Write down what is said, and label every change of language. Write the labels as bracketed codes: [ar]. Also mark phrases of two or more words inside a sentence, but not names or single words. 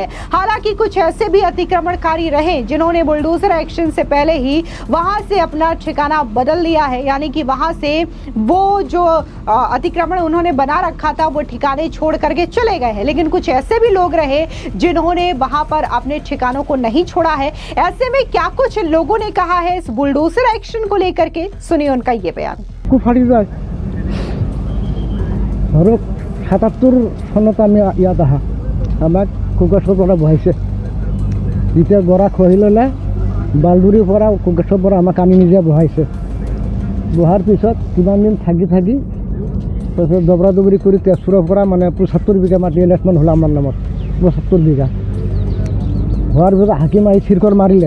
[hi] हालांकि कुछ ऐसे भी अतिक्रमणकारी रहे जिन्होंने [en] bulldozer action [hi] से पहले ही वहां से अपना ठिकाना बदल लिया है, यानी कि वहां से वो जो अतिक्रमण उन्होंने बना रखा था वो ठिकाने छोड़ करके चले गए हैं। लेकिन कुछ ऐसे भी लोग रहे जिन्होंने वहां पर अपने ठिकानों को नहीं छोड़ा है। ऐसे में क्या कुछ लोगों ने कहा है इस [en] bulldozer action [hi] को लेकर के, सुनिए उनका ये बयान। [as] 77 চনত আমি ইয়াত আহা, আমাক কোকেশ্বৰ পৰা বহাইছে। যেতিয়া গৰা খহি ল'লে বালদুৰিৰ পৰা কোকেশ্বৰ পৰা আমাক আমি নিজে বহাইছে। বহাৰ পিছত কিমান দিন থাকি তাৰপিছত দবৰা দবৰি কৰি তেজপুৰৰ পৰা মানে 75 বিঘা মাটি এলেচমেণ্ট হ'ল আমাৰ নামত, 75 বিঘা হোৱাৰ পিছত হাকিম আহি চিৰকৰ মাৰিলে।